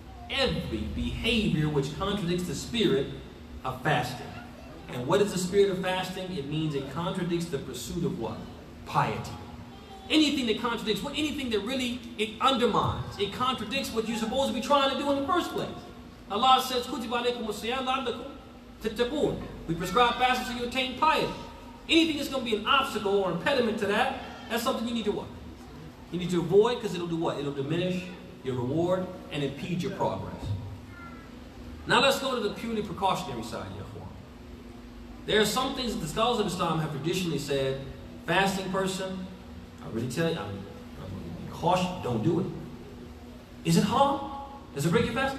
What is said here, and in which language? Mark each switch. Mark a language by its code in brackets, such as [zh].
[en] Every behavior which contradicts the spirit of fasting. And what is the spirit of fasting? It means it contradicts the pursuit of what? Piety. Anything that contradicts, anything that really, it undermines, it contradicts what you're supposed to be trying to do in the first place. Allah says, [ar] كُتِبَ عَلَيْكُمُ الصِّيَامُ لَعَلَّكُمْ تَتَّقُونَ. [en] We prescribe fasting so you attain piety. Anything that's going to be an obstacle or impediment to that, that's something you need to what? You need to avoid, because it'll do what? It'll diminish your reward and impede your progress. Now let's go to the purely precautionary side, Yahweh. There are some things that the scholars of Islam have traditionally said, fasting person, I really tell you, I'm cautious, don't do it. Is it harm? Does it break your fast?